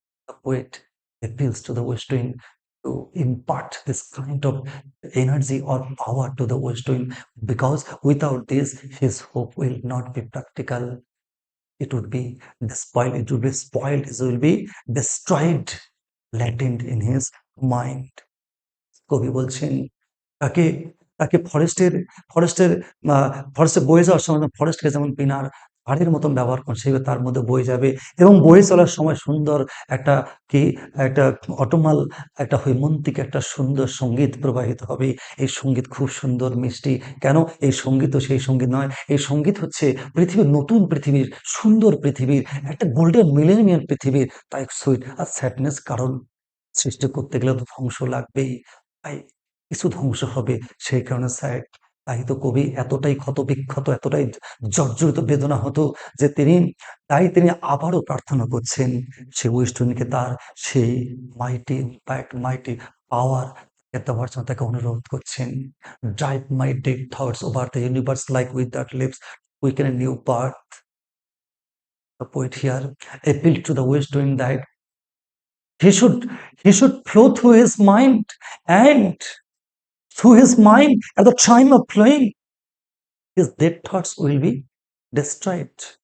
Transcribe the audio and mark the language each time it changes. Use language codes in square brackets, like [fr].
[en] The poet appeals to the west wind to impart this kind of energy or power to the west wind, because without this his hope will not be practical. It would be spoiled, it will be spoiled, it will be destroyed, latent in his mind. [bn] কবি বলছেন তাকে তাকে ফরেস্টের ফরেস্টে বয়ে যাওয়ার সময় ফরেস্টকে যেমন পিনার হাড়ের মতন ব্যবহার করেন সেইভাবে তার মধ্যে বয়ে যাবে এবং বয়ে চলার সময় সুন্দর একটা কি একটা অটোমাল একটা হৈমন্তিক একটা সুন্দর সঙ্গীত প্রবাহিত হবে। এই সঙ্গীত খুব সুন্দর মিষ্টি। কেন? এই সঙ্গীত তো সেই সঙ্গীত নয়, এই সঙ্গীত হচ্ছে পৃথিবীর নতুন পৃথিবীর সুন্দর পৃথিবীর একটা গোল্ডেন মিলেনিয়াম পৃথিবীর। তাই সুইট আর স্যাডনেস কারণ সৃষ্টি করতে গেলে তো ধ্বংস লাগবেই। তাই কিছু ধ্বংস হবে, সেই কারণে স্যাড। তাই তো কবি এতটাই ক্ষতবিক্ষত, এতটাই জর্জরিত বেদনা হতো যে তিনি আবারও প্রার্থনা করছেন সে ওয়েস্টুইন্ডকে তার সেই [en] mighty impact, mighty power [bn] দেওয়ার জন্য তাকে অনুরোধ করছেন। [en] Drive my dead thoughts over the universe like with that lips weaken a new birth. The poet here appealed to the west wind that he should he should flow through his mind, and through his mind at the time of flowing his dead thoughts will be destroyed.